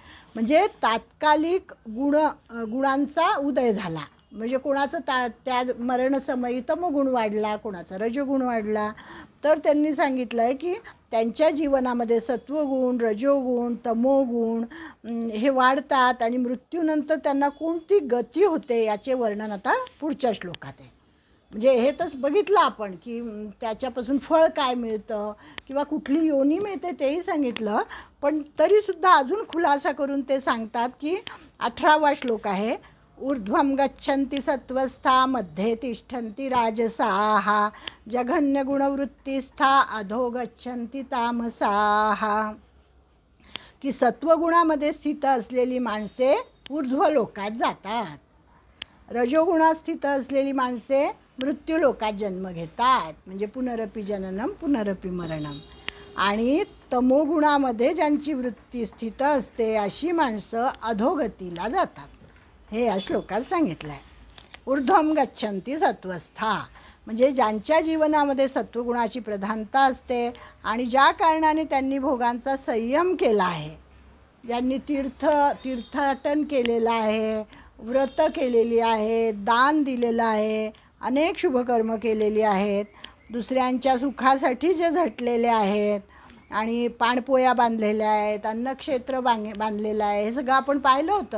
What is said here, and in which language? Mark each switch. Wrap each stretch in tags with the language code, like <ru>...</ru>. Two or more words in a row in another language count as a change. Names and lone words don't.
<mr>म्हणजे तात्कालिक गुणांचा उदय झाला, म्हणजे कोणाचं त्या मरणसमयी तमोगुण वाढला, कोणाचा रजोगुण वाढला, तर त्यांनी सांगितलं आहे की त्यांच्या जीवनामध्ये सत्वगुण, रजोगुण, तमोगुण हे वाढतात आणि मृत्यूनंतर त्यांना कोणती गती होते याचे वर्णन आता पुढच्या श्लोकात आहे. म्हणजे हे तर बघितलं आपण की त्याच्यापासून फळ काय मिळतं किंवा कुठली योनी मिळते तेही सांगितलं, पण तरीसुद्धा अजून खुलासा करून ते सांगतात की 18वा श्लोक आहे,</mr> <sa>ऊर्ध्वं गच्छन्ति सत्वस्था मध्ये तिष्ठन्ति राजसाः जघन्य गुणवृत्तिस्था अधो गच्छन्ति तामसाः.</sa> <mr>की सत्वगुणामध्ये स्थित असलेली माणसे ऊर्ध्व लोकात जातात, रजोगुणात स्थित असलेली माणसे मृत्यू लोकात जन्म घेतात, म्हणजे</mr> <sa>पुनरपि जननम पुनरपि मरणम.</sa> <mr>आणि तमोगुणामध्ये ज्यांची वृत्ती स्थित असते अशी माणसं अधोगतीला जातात, हे या श्लोकात सांगितलं आहे.</mr> <sa>ऊर्ध्वं गच्छन्ति सत्वस्था,</sa> <mr>म्हणजे ज्यांच्या जीवनामध्ये सत्वगुणाची प्रधानता असते आणि ज्या कारणाने त्यांनी भोगांचा संयम केला आहे, ज्यांनी तीर्थाटन केलेलं आहे, व्रत केलेली आहे, दान दिलेलं आहे, अनेक शुभकर्म केलेली आहेत, दुसऱ्यांच्या सुखासाठी जे झटलेले आहेत आणि पाणपोया बांधलेल्या आहेत, अन्नक्षेत्र बांधलेलं आहे, हे सगळं आपण पाहिलं होतं.</mr>